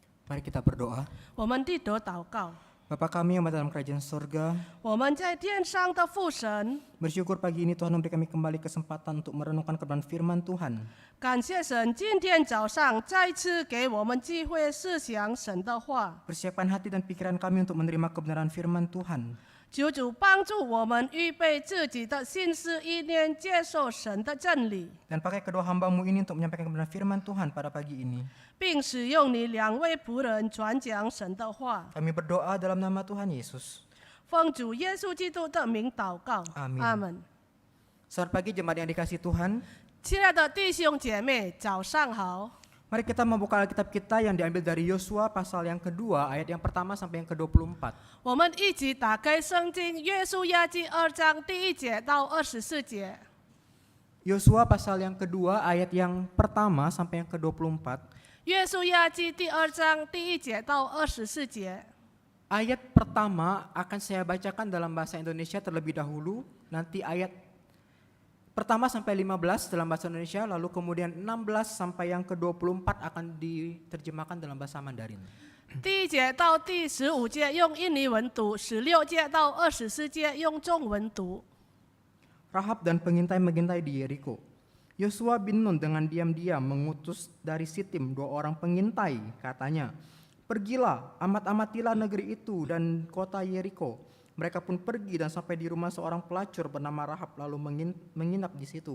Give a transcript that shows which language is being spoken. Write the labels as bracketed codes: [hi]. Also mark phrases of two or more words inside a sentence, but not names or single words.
[id] Mari kita berdoa. [zh] 我们低头祷告。 [id] Bapa kami yang ada dalam kerajaan surga, [zh] 我们在天上的父神， [id] bersyukur pagi ini Tuhan memberi kami kembali kesempatan untuk merenungkan kebenaran firman Tuhan. [zh] 感谢神，今天早上再次给我们机会思想神的话。 [id] Persiapkan hati dan pikiran kami untuk menerima kebenaran firman Tuhan. [zh] 求主帮助我们预备自己的心思意念，接受神的真理， [id] Dan pakai kedua hamba-Mu ini untuk menyampaikan kebenaran firman Tuhan pada pagi ini. [zh] 并使用你2位仆人传讲神的话。 [id] Kami berdoa dalam nama Tuhan Yesus. [zh] 奉主耶稣基督的名祷告， [id] Amin. [zh] 阿门。 [id] Selamat pagi jemaat yang dikasihi Tuhan. [zh] 亲爱的弟兄姐妹，早上好。 [id] Mari kita membuka Alkitab kita yang diambil dari Yosua pasal yang kedua, ayat yang pertama sampai yang ke-24. [zh] 我们一起打开圣经《约书亚记》2章1节到24节。 [id] Yosua pasal yang kedua, ayat yang pertama sampai yang ke-24. [zh] 约书亚记第2章1节到24节。 [id] Ayat pertama akan saya bacakan dalam bahasa Indonesia terlebih dahulu, nanti ayat pertama sampai 15 dalam bahasa Indonesia, lalu kemudian 16 sampai yang ke-24 akan diterjemahkan dalam bahasa Mandarin. [zh] 第1节到第15节用印尼文读，16节到24节用中文读。 [id] Rahab dan pengintai-mengintai di Yeriko. Yosua bin Nun dengan diam-diam mengutus dari Sitim 2 orang pengintai, katanya, "Pergilah, amat-amatilah negeri itu dan kota Yeriko." Mereka pun pergi dan sampai di rumah seorang pelacur bernama Rahab lalu menginap di situ.